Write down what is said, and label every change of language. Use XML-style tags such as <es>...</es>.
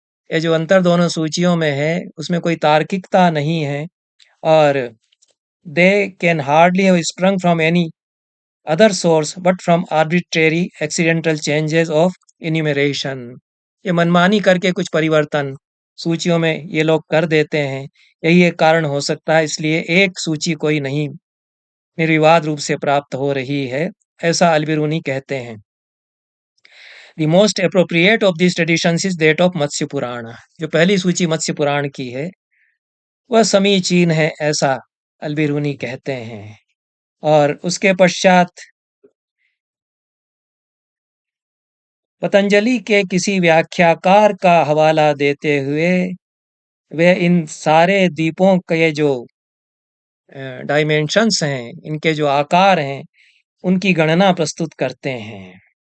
<hi>ये जो अंतर दोनों सूचियों में है, उसमें कोई तार्किकता नहीं है, और</hi> <en>They can hardly have sprung from any other source but from arbitrary accidental changes of enumeration।</en> <hi>ये मनमानी करके कुछ परिवर्तन सूचियों में ये लोग कर देते हैं, यही एक कारण हो सकता है, इसलिए एक सूची कोई नहीं निर्विवाद रूप से प्राप्त हो रही है, ऐसा अल-बिरूनी कहते हैं।</hi> <en>The most appropriate of these traditions is that of Matsya Purana.</en> <hi>जो पहली सूची मत्स्य पुराण की है, वह समीचीन है, ऐसा अल-बिरूनी कहते हैं। और उसके पश्चात पतंजलि के किसी व्याख्याकार का हवाला देते हुए वे इन सारे द्वीपों के जो डायमेंशंस हैं, इनके जो आकार हैं, उनकी गणना प्रस्तुत करते हैं।</hi>